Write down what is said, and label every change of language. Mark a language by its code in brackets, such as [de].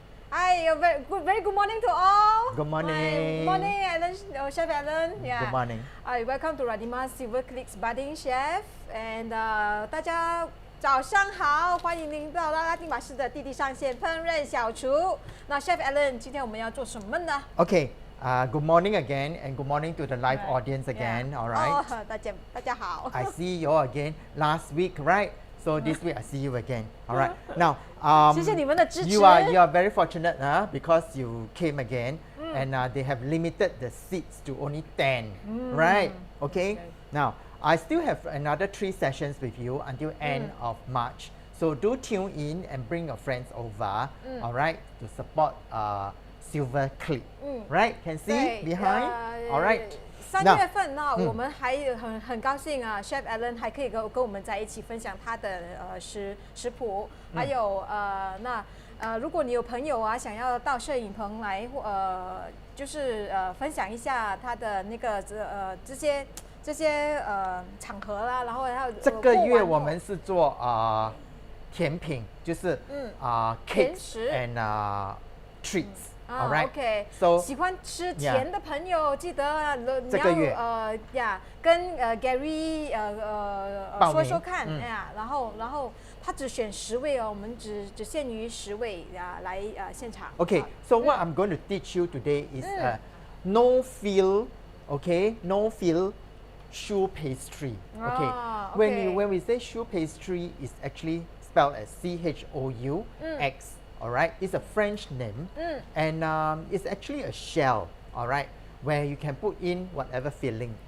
[en] very good morning to all. Good morning. Morning, Alan, Chef Alan. Yeah. Good morning. Welcome to Radima Silver Clicks Budding Chef. And [zh] 大家早上好，欢迎您到拉丁马式的地上线烹饪小厨。那 Chef Alan， 今天我们要做什么呢 [en] Okay. Good morning again, and good morning to the live audience again. All right. [zh] 大家好。 [en] I see you all again last week, right? So this week I see you again. All right. Now, [zh] 谢谢你们的支持。 [en] you are very fortunate, because you came again, and they have limited the seats to only 10, right? Okay. Now, I still have another 3 sessions with you until end of March. So do tune in and bring your friends over, all right, to support Silver Clip, right? Can see behind, all right. [zh] 3月份呢，我们还很高兴啊 ，Chef Alan 还可以跟我们在一起分享他的食谱，还有如果你有朋友啊想要到摄影棚来，就是分享一下他的那个这些场合啦，然后还有这个月我们是做甜品，就是 [en] cakes and treats。 All right. OK. So [zh] 喜欢吃甜的朋友，记得你这个月要跟Gary 说说看呀，然后他只选10位哦，我们只限于10位来现场。 [en] Okay. So what I'm going to teach you today is no fill, okay? No fill choux pastry. Okay. When we say choux pastry, it's actually spelled as CHOUX. All right, it's a French name, and it's actually a shell, all right, where you can put in whatever filling.